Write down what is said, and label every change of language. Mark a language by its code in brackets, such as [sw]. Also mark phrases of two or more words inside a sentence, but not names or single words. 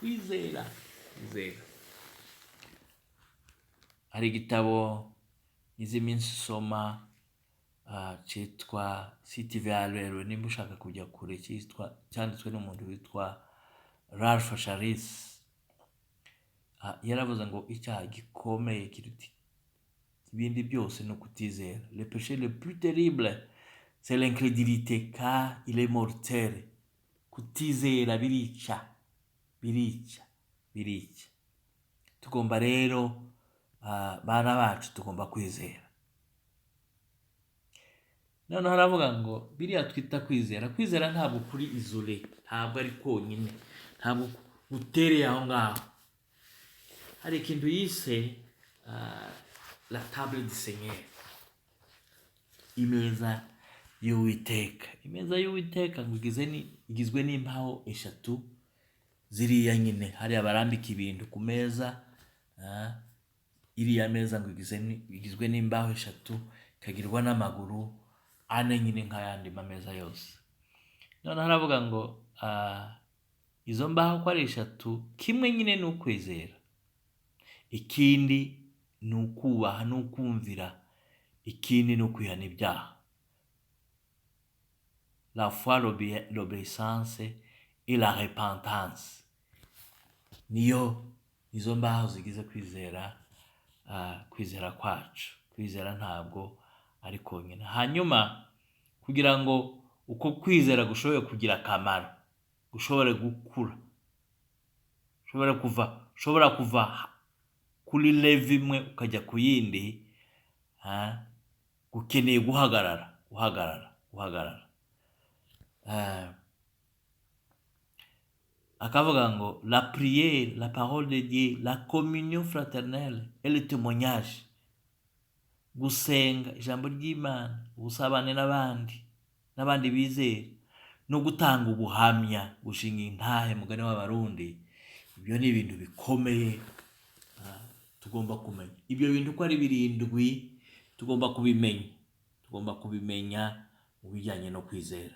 [rw] Hari igitabo izi minsi soma cyitwa City Value, nimba ushaka kujya kure, cyanditswe n'umuntu witwa Ralph Charis. Yaravuze ngo icyaha gikomeye kiruta ibindi byose no kutizera. [fr] Le péché le plus terrible c'est l'incrédulité car il est mortel. [rw] Kutizera birica. Tugomba rero bana bacu tugomba kwizera. None haravuga ngo biriya twita kwizera ntabwo kuri isole, ntabwo ari konyine, ntabwo gutereye aho ngaho. Hari ikintu yise [fr] la table du Seigneur, [rw] imeza y'Uwiteka ngo igizwe n'imbaho eshatu ziriya nyine. Hari abarambika ibintu ku meza, iriya meza ngo igizwe n'imbaho eshatu, ikagirwa n'amaguru ane nyine nk'ayandi mameza yose. None haravuga ngo izo mbaho ko ari eshatu, kimwe nyine ni ukwizera, ikindi ni ukubaha n'ukumvira, ikindi ni ukwihana ibyaha. [fr] La foi, l'obéissance et la repentance. [rw] Izo mbaho zigize kwizera kwacu. Kwizera ntabwo ari konyine. Hanyuma kugira ngo uko kwizera gushobore kugira akamaro, gushobore gukura, ushobora kuva kuri level imwe ukajya ku yindi, gukeneye guhagarara. Akavuga ngo [fr] la prière, la parole de Dieu, la communion fraternelle et le témoignage. [rw] Gusenga ijambo ry'Imana, ubusabane n'abandi bizera, no gutanga ubuhamya, gushinga intahe, mugani w'Abarundi. Ibyo ni ibintu bikomeye tugomba kumenya. Ibyo bintu ko ari birindwi tugomba kubimenya mu bijyanye no kwizera.